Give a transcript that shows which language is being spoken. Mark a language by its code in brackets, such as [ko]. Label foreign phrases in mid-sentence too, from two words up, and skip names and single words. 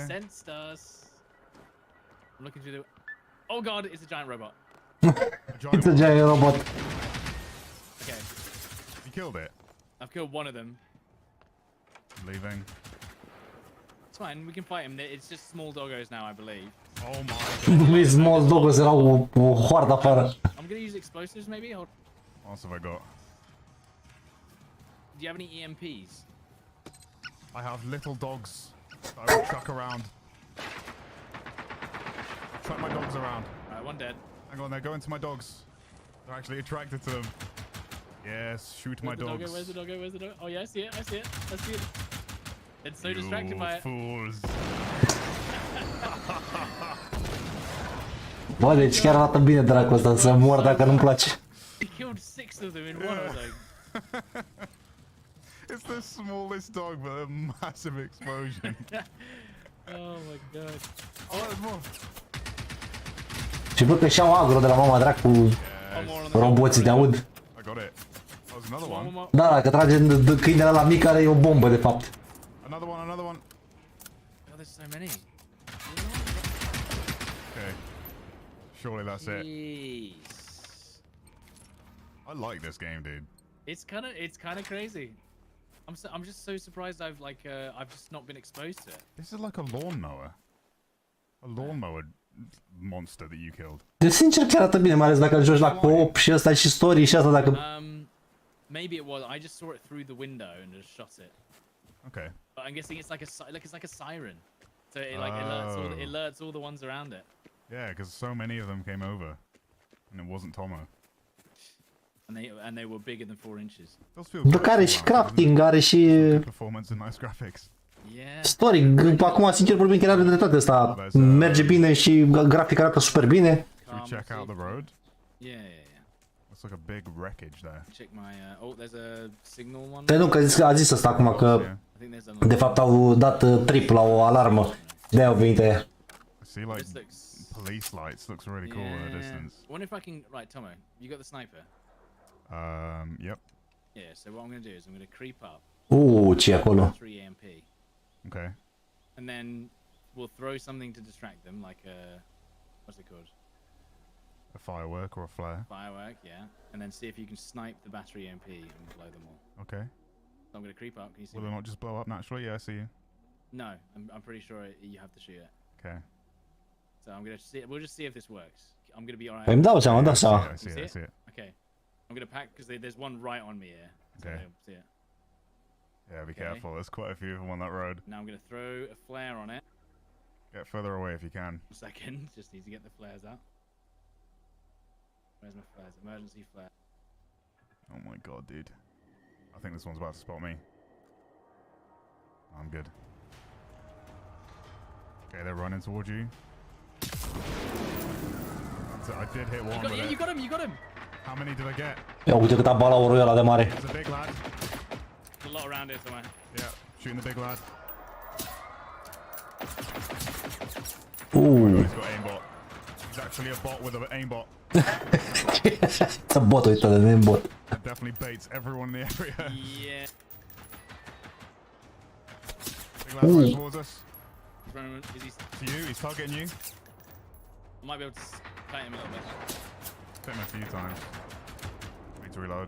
[en] sensed us. I'm looking through the. Oh god, it's a giant robot. It's a giant robot. Okay, You killed it. I've killed one of them. I'm leaving. It's fine. We can fight him. It's just small doggos now, I believe. Oh my god. These small dogs [ro] erau o hoardă afară. [en] I'm gonna use explosives maybe. Hold. What else have I got? Do you have any EMPs? I have little dogs that I will chuck around. Chuck my dogs around. Alright, one dead. Hang on, they're going to my dogs. They're actually attracted to them. Yes, shoot my Where's the doggo? dogs. Where's the doggo? Where's the doggo? Oh yeah, I see it. I see it. I see it. It's so distracted by it. Fools. [ro] Bă, deci chiar arată bine dracul ăsta să mor dacă nu-mi place. [en] He killed 6 of them in one. I was like, It's the smallest dog, but a massive explosion. oh my god. Oh, there's more. [ro] Și văd că și-au agro de la mama dracu roboții, te aud. [en] I got it. That was another one. [ro] Da, dacă trage câinele la mic are o bombă de fapt. [en] Another one, another one. Oh, there's so many. Okay. Surely that's it. Jeez. I like this game, dude. It's kind of crazy. I'm just so surprised I've just not been exposed to it. This is like a lawnmower. A lawnmower monster that you killed. [ro] Deci sincer chiar arată bine, mai ales dacă îl joci la co-op și ăsta și story și asta dacă... [en] Maybe it was. I just saw it through the window and just shot it. Okay. But I'm guessing it's like a siren. So it alerts all the ones around it. Yeah, because so many of them came over, and it wasn't Tomo. And they were bigger than 4 inches. [ro] După are și crafting, are și... [en] Performance and nice graphics. Yeah. Story, [ro] acum sincer vorbim chiar are dreptate asta. Merge bine și grafic arată super bine. [en] Should we check out the road? Yeah. Looks like a big wreckage there. Check my oh, there's a signal one. [ro] Păi nu, că a zis asta acum că de fapt au dat trip la o alarmă. De-aia au venit aia. [en] I see like police lights. Looks really cool in the distance. I wonder if I can. Right, Tomo, you got the sniper. Yep. Yeah. So what I'm gonna do is I'm gonna creep up. [ro] Ce e acolo? [en] 3 EMP. Okay. And then we'll throw something to distract them, like a what's it called? A firework or a flare. Firework, yeah. And then see if you can snipe the battery EMP and blow them all. Okay. So I'm gonna creep up. Can you see? Will they not just blow up naturally? Yeah, I see you. No, I'm pretty sure you have to shoot it. Okay. So I'm gonna see. We'll just see if this works. I'm gonna be alright. [ro] Păi îmi dau seama, [en] I see it. Okay. I'm gonna pack because there's one right on me here. So Okay. see it. Yeah, be careful. There's quite a few of them on that road. Now I'm gonna throw a flare on it. Get further away if you can. 1 second. Just need to get the flares out. Where's my flares? Emergency flare. Oh my god, dude. I think this one's about to spot me. I'm good. Okay, they're running towards you. I did hit one. You got him! You got him! How many did I get? [ro] Ia uite cât a balaurul ăla de mare. [en] There's a big lad. There's a lot around here somewhere. Yeah, shooting the big lad. Ooh. He's got aimbot. He's actually a bot with an aimbot. It's a bot, [ro] uite, de aimbot. [en] It definitely baits everyone in the area. Yeah. Big lad running towards us. He's running. Is he? To you, he's targeting you. I might be able to fight him a little bit. Hit him a few times. Need to reload.